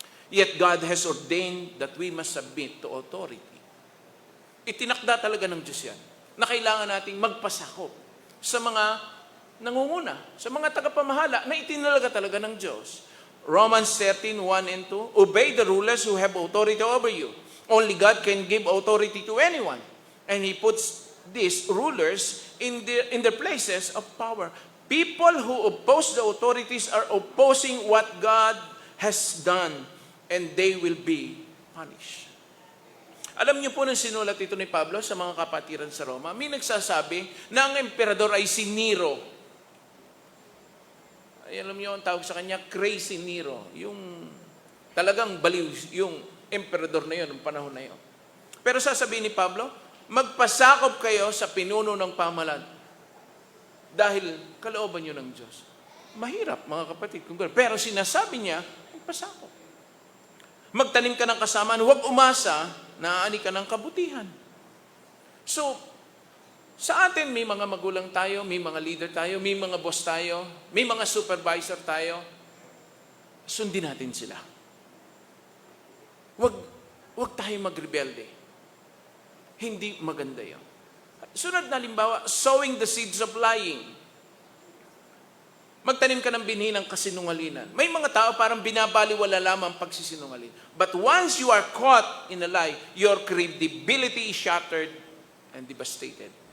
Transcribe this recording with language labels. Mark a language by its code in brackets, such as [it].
[en] Yet God has ordained that we must submit to authority. [tl] Itinakda talaga ng Diyos yan, na kailangan nating magpasakop sa mga nangunguna, sa mga tagapamahala na itinalaga talaga ng Diyos. [en] Romans 13:1 and 2, obey the rulers who have authority over you. Only God can give authority to anyone. And He puts these rulers in their places of power. People who oppose the authorities are opposing what God has done, and they will be punished. [tl] Alam niyo po nang sinulat ito ni Pablo sa mga kapatiran sa Roma, may nagsasabi na ang emperador ay si Nero. Ay, alam niyo ang tawag sa kanya, crazy Nero. Yung talagang baliw yung emperador na yun, ng panahon na yun. Pero sasabihin ni Pablo, magpasakop kayo sa pinuno ng pamalan dahil kalooban nyo ng Diyos. Mahirap, mga kapatid. Pero sinasabi niya, magpasakop. Magtanim ka ng kasamaan, huwag umasa na aani ka ng kabutihan. So, sa atin, may mga magulang tayo, may mga leader tayo, may mga boss tayo, may mga supervisor tayo. Sundin natin sila. Huwag tayo magrebelde. Hindi maganda yun. Sunod na halimbawa, [en] sowing the seeds of lying. [tl] Magtanim ka ng binhi ng kasinungalingan. May mga tao parang binabaliwala lamang pagsisinungaling. [en] But once you are caught in a lie, your credibility is shattered and devastated.